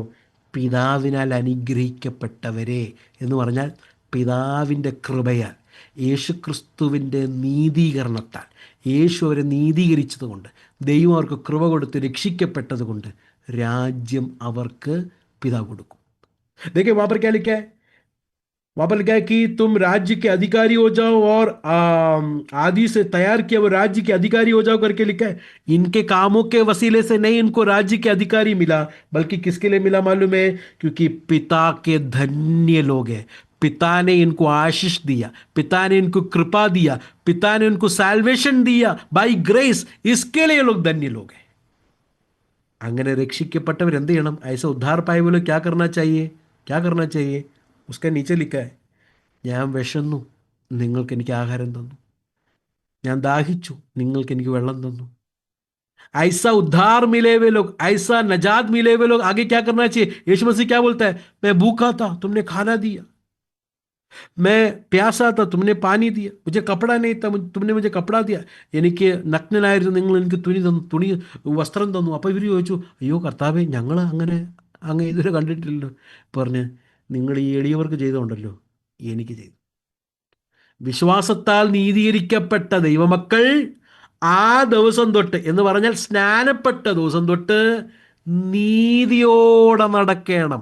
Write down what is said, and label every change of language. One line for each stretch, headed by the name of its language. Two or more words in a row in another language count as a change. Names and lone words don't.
Malayalam: പിതാവിനാൽ അനുഗ്രഹിക്കപ്പെട്ടവരെ എന്ന് പറഞ്ഞാൽ പിതാവിൻ്റെ കൃപയാൽ. യേശുക്രിസ്തുവിൻ്റെ നീതീകരണത്താൽ, യേശു അവരെ നീതീകരിച്ചതുകൊണ്ട്, ദൈവം അവർക്ക് കൃപ കൊടുത്ത് രക്ഷിക്കപ്പെട്ടതുകൊണ്ട് രാജ്യം അവർക്ക് പിതാവ് കൊടുക്കും.
Hindi: देखिए वहां पर क्या लिखा है? वहां पर लिखा है कि तुम राज्य के अधिकारी हो जाओ और आदि से तैयार किया वो राज्य के अधिकारी हो जाओ करके लिखा है. इनके कामों के वसीले से नहीं इनको राज्य के अधिकारी मिला, बल्कि किसके लिए मिला मालूम है? क्योंकि पिता के धन्य लोग हैं. पिता ने इनको आशीष दिया, पिता ने इनको कृपा दिया, पिता ने इनको सैल्वेशन दिया
English: by grace.
Hindi: इसके लिए ये लोग धन्य लोग हैं.
Malayalam: അങ്ങനെ രക്ഷിക്കപ്പെട്ടവർ എന്ത് ചെയ്യണം?
Hindi: ऐसे उद्धार पाए वो लोग क्या करना चाहिए? क्या करना चाहिए? उसका नीचे लिखा है,
Malayalam: ഞാൻ വിശന്നു, നിങ്ങൾക്ക് എനിക്ക് ആഹാരം തന്നു. ഞാൻ ദാഹിച്ചു, നിങ്ങൾക്ക് എനിക്ക് വെള്ളം തന്നു.
Hindi: ऐसा उद्धार मिले हुए लोग, ऐसा नजात मिले हुए लोग आगे क्या करना चाहिए? यीशु मसीह क्या बोलता है? मैं भूखा था, तुमने खाना दिया. मैं प्यासा था, तुमने पानी दिया. मुझे कपड़ा नहीं था, तुमने मुझे कपड़ा दिया.
Malayalam: എനിക്ക് നഗ്നനായിരുന്നു, നിങ്ങൾ എനിക്ക് തുണി വസ്ത്രം തന്നു. അപ്പോൾ ഇവർ ചോദിച്ചു, അയ്യോ കർത്താവേ, ഞങ്ങൾ അങ്ങ് ഇതുവരെ കണ്ടിട്ടില്ലല്ലോ. പറഞ്ഞ്, നിങ്ങൾ ഈ എളിയവർക്ക് ചെയ്തുകൊണ്ടല്ലോ എനിക്ക് ചെയ്തു. വിശ്വാസത്താൽ നീതീകരിക്കപ്പെട്ട ദൈവമക്കൾ ആ ദിവസം തൊട്ട്, എന്ന് പറഞ്ഞാൽ സ്നാനപ്പെട്ട ദിവസം തൊട്ട് നീതിയോടെ നടക്കണം.